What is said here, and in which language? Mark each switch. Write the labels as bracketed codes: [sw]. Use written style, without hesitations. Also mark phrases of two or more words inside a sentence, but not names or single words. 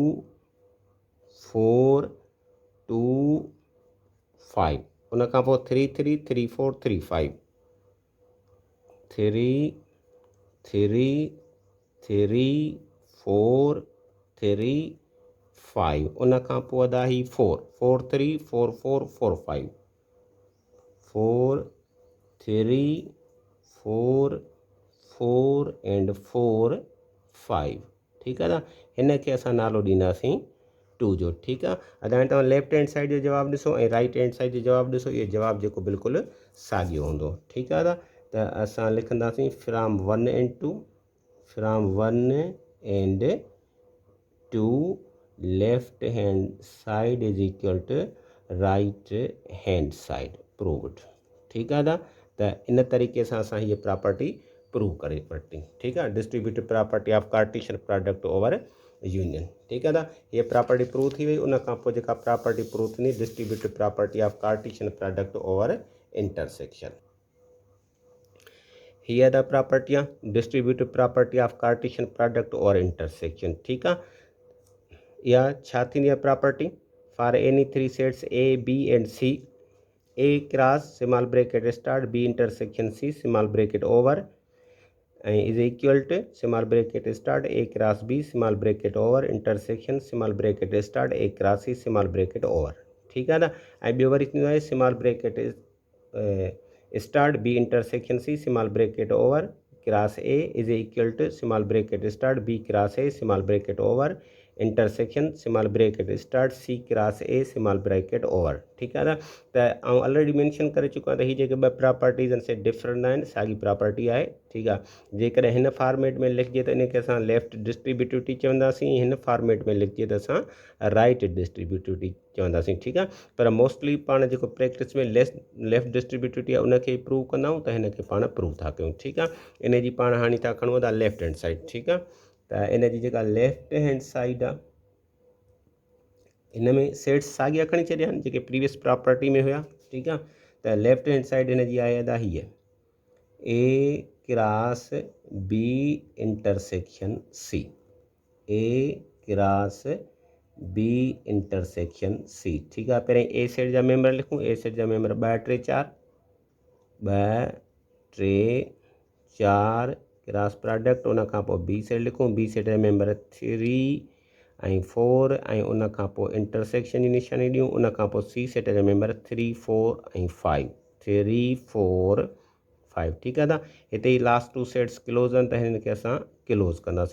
[sd] 4 2 5 उन खां पोइ 3 3 3 4 3 5 3 3 3 4 3 5 उन खां पोइ अदा ही 4 4 3 4 4 4 5 4 3 4 4 एंड 4 5। ठीकु आहे न। हिन खे असां नालो ॾींदासीं 2 जो। ठीकु आहे। अदा हाणे तव्हां [en] left hand side [sd] जो जवाबु ॾिसो ऐं [en] right hand side [sd] जो जवाबु ॾिसो। इहो जवाबु जेको बिल्कुलु साॻियो हूंदो। ठीकु आहे न। त असां लिखंदासीं [en] from 1 and 2 from 1 and 2 left hand side is equal to right hand side proved. [sd] ठीकु आहे न। त इन तरीक़े सां असां हीअ प्रॉपर्टी प्रूव करे वरिती। ठीकु आहे। [en] Distributive property of Cartesian product over union. [sd] ठीकु आहे न। हीअ प्रॉपर्टी प्रूव थी वई। उन खां पोइ जेका प्रॉपर्टी प्रूव थींदी [en] distributive property of Cartesian product over intersection. [sd] हीअ [en] the property [sd] आहे [en] distributive property of Cartesian product over intersection. [sd] ठीकु आहे। इहा छा थींदी आहे [en] property for any 3 sets A B and C A cross small bracket start B intersection C small bracket over is equal to small bracket start A cross B small bracket over intersection small bracket start A cross C small bracket over. [sd] ठीकु आहे न। ऐं ॿियो वरी थींदो आहे [en] small bracket start B intersection C small bracket over cross A is equal to small bracket start B cross A small bracket over intersection small bracket start C cross A small bracket over. [sd] ठीकु आहे न। त आउं [en] already mention [sd] करे चुको आहियां त हीअ जेके ॿ प्रॉपर्टीज़ आहिनि से डिफरेंट आहिनि। साॻी प्रॉपर्टी आहे। ठीकु आहे। जेकॾहिं हिन फॉर्मेट में लिखिजे त इनखे असां [en] left distributivity [sd] चवंदासीं। हिन फॉर्मेट में लिखिजे त असां [en] right distributivity [sd] चवंदासीं। ठीकु आहे। पर मोस्टली पाण जेको प्रैक्टिस में [en] left distributivity [sd] आहे उनखे प्रूव कंदा आहियूं त हिनखे पाण प्रूव था कयूं। ठीकु आहे। इन जी पाण हाणे था खणूं था [en] left hand side. [sd] ठीकु आहे। त इन जी जेका [en] left hand side [sd] आहे हिन में सेट्स साॻिया खणी छॾिया आहिनि जेके [en] previous property [sd] में हुया। ठीकु आहे। त [en] left hand side [sd] हिन जी आहे अदा हीअ [en] A cross B intersection C A cross B intersection C. [sd] ठीकु आहे। पहिरीं [en] A set [sd] जा मेंबर लिखूं। [en] A set [sd] जा मेंबर 2 3 4 2 3 4 [en] cross product [sd] उन खां पोइ [en] B set [sd] लिखूं। [en] B set [sd] जा मेंबर 3 ऐं 4 ऐं उन खां पोइ इंटरसेक्शन जी निशानी ॾियूं। उन खां पोइ [en] C set [sd] जा मेंबर 3 4 ऐं 5 3 4 5। ठीकु आहे न। हिते ई [en] last 2 sets close [sd] आहिनि त हिनखे असां क्लोज़ कंदासीं।